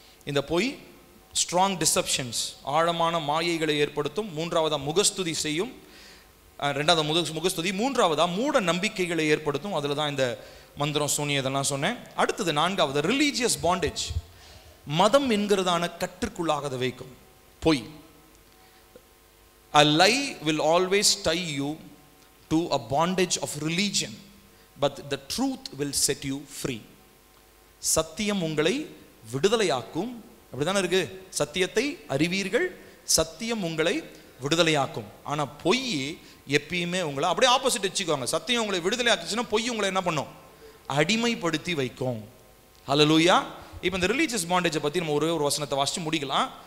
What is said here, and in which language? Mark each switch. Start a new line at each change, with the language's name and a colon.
Tamil: இந்த பொய்
English: strong deceptions,
Tamil: ஆழமான மாயைகளை ஏற்படுத்தும். 3வதா முகஸ்துதி செய்யும். 2வது முகஸ்துதி. 3வதா மூட நம்பிக்கைகளை ஏற்படுத்தும். அதில் தான் இந்த மந்திரம், சூனியம் இதெல்லாம் சொன்னேன். அடுத்தது 4வது
English: religious bondage,
Tamil: மதம் என்கிறதான கற்றுக்குள்ளாக வைக்கும் பொய்.
English: A lie will always tie you to a bondage of religion, but the truth will set you free.
Tamil: சத்தியம் உங்களை விடுதலையாக்கும். அப்படிதானே இருக்கு? சத்தியத்தை அறிவீர்கள், சத்தியம் உங்களை விடுதலையாக்கும். ஆனா பொய் எப்பயுமே உங்களை அப்படியே ஆப்போசிட் வச்சுக்கோங்க. சத்தியம் உங்களை விடுதலையாக்குச்சுன்னா பொய் உங்களை என்ன பண்ணும்? அடிமைப்படுத்தி வைக்கும். ஹல்லேலூயா. இப்போ இந்த ரிலீஜியஸ் பாண்டேஜை பற்றி நம்ம ஒரே ஒரு வசனத்தை வாசித்து முடிக்கலாம்.